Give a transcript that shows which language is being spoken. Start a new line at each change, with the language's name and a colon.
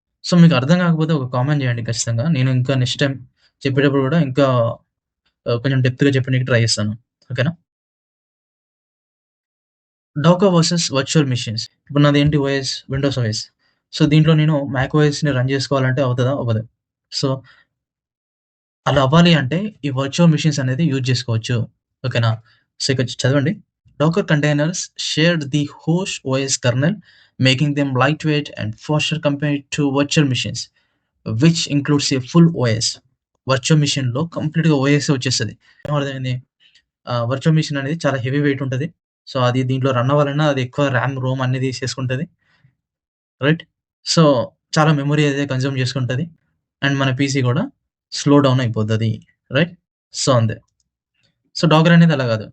Telugu: So, మీకు అర్థం కాకపోతే ఒక కామెంట్ చేయండి ఖచ్చితంగా. నేను ఇంకా నెక్స్ట్ టైమ్ చెప్పేటప్పుడు కూడా ఇంకా కొంచెం డెప్త్‌గా చెప్పనీకి ట్రై చేస్తాను. ఓకేనా? డోకా వర్సెస్ వర్చువల్ మెషిన్స్. ఇప్పుడు నాదేంటి ఓఎస్, విండోస్ ఓఎస్. సో, దీంట్లో నేను మ్యాక్ ఓఎస్‌ని రన్ చేసుకోవాలంటే అవుతదా? అవ్వదు. సో, అలా అవ్వాలి అంటే ఈ వర్చువల్ మెషిన్స్ అనేది యూజ్ చేసుకోవచ్చు. ఓకేనా? సో, ఇక్కడ చదవండి.
English: Docker containers share the host OS kernel, making them lightweight and faster compared to virtual machines, which includes a full OS.
Telugu: Virtual మెషిన్‌లో కంప్లీట్‌గా ఓఎస్ వచ్చేస్తది. ఏమర్థమైంది? వర్చువల్ మెషిన్ అనేది చాలా హెవీ వెయిట్ ఉంటది. సో, అది దీంట్లో రన్ అవ్వాలన్నా అది ఎక్కువ ర్యామ్, రోమ్ అన్నీ తీసేసుకుంటది. రైట్? సో, చాలా మెమరీ అయితే కన్జ్యూమ్ చేసుకుంటది. అండ్ మన పీసీ కూడా స్లో డౌన్ అయిపోతది. రైట్? సో, అంతే. సో, డాకర్ అనేది అలా కాదు.